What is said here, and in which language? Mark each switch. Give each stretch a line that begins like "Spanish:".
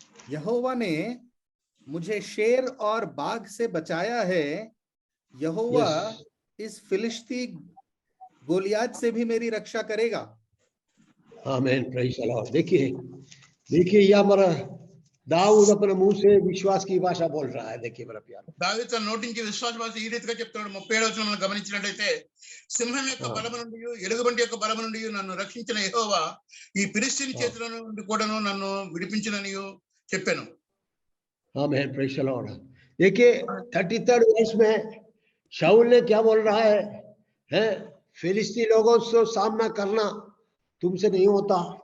Hindi: यहोवा ने मुझे शेर और बाघ से बचाया है, यहोवा इस फिलिस्ती गोलियात से भी मेरी रक्षा करेगा.
English: आमीन. Praise the lord.
Hindi: देखिए ये हमारा दाऊद अपने मुंह से विश्वास की भाषा बोल रहा है. देखिए मेरा प्यार,
Telugu: దావీదు తన నోటి నుంచి విశ్వాస భాష ఈ రీతిగా చెప్తున్నాడు. 37వ వచనం మనం గమనించినట్లయితే, సింహం యొక్క బలము నుండి ఎలుగుబంటి యొక్క బలము నుండి నన్ను రక్షించిన యెహోవా ఈ ఫిలిష్తీయుని చేతుల నుండి కూడాను నన్ను విడిపించినని చెప్పాను.
English: आमीन. Praise the Lord.
Hindi: देखिए 33rd वर्ष में शाऊल ने क्या बोल रहा है? फिलिस्ती लोगों से सामना करना तुमसे नहीं होता.